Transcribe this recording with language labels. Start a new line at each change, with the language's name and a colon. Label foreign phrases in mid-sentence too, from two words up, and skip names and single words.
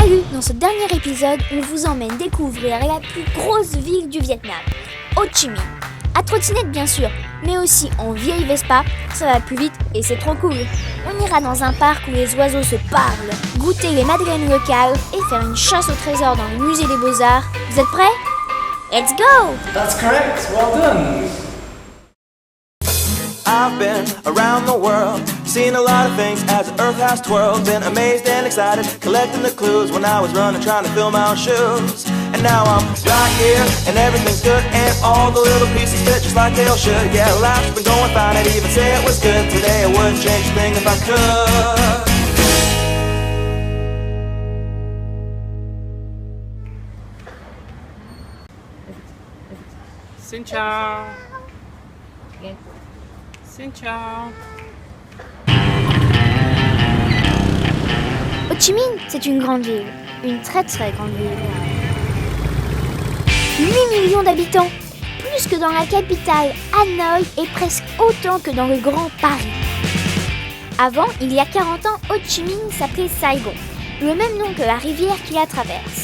French: Dans ce dernier épisode, on vous emmène découvrir la plus grosse ville du Vietnam, Ho Chi Minh. À trottinette bien sûr, mais aussi en vieille Vespa, ça va plus vite et c'est trop cool. On ira dans un parc où les oiseaux se parlent, goûter les madeleines locales et faire une chasse au trésor dans le musée des Beaux-Arts. Vous êtes prêts?
English: Let's go! That's correct, well done! I've been around the world, seen a lot of things as the earth has twirled. Been amazed and excited, collecting the clues when I was running, trying to fill my own shoes. And now I'm right here, and everything's good, and all the little pieces fit just like they all should. Yeah, life's been going fine, I'd even say it was good. Today I wouldn't change a thing if I could.
Vietnamese: Xin chào. Xin chào.
French: Ho Chi Minh, c'est une grande ville, une très très grande ville. 8 millions d'habitants, plus que dans la capitale Hanoï et presque autant que dans le Grand Paris. Avant, il y a 40 ans, Ho Chi Minh s'appelait Saigon, le même nom que la rivière qui la traverse.